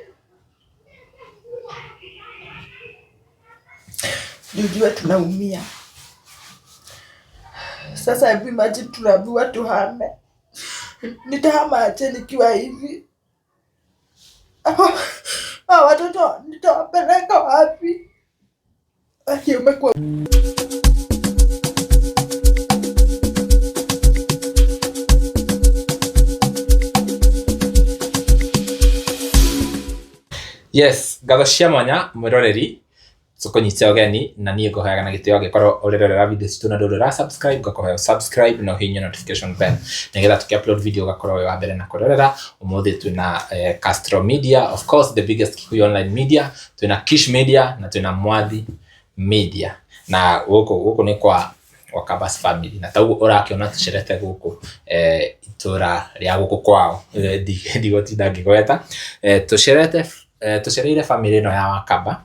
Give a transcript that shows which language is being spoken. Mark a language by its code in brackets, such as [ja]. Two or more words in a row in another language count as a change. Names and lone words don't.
[sw] Nijue tunaumia. Sasa hivi imagine tunaambiwa tuhame. Nitahama aje nikiwa hivi? Watoto nitawapeleka wapi? Umekuwa [ki] Yes, gathashia mwanya mwiroreri tukunyitse ogeni na niĩ ngũheaga na gĩtĩo angĩkorwo ũrĩrorera video citu na ndũrĩ subscribe ngakũhoya subscribe na ũhihinye [en] notification bell [ki] nĩgetha tũkĩ-upload video ũgakorwo wĩ wa mbere na kũrorera. Ũmũthĩ twĩna Castro Media, [en] of course the biggest Kikuyu online media, [ki] twĩna Kish Media na twĩna Mwathi Media, na gũkũ nĩ kwa Wakabas family, na taguo ũrakĩona tũcerete gũkũ itũra rĩa gũkũ kwao ndigũtinda ngĩgweta tũcereire family ĩno ya Wakaba.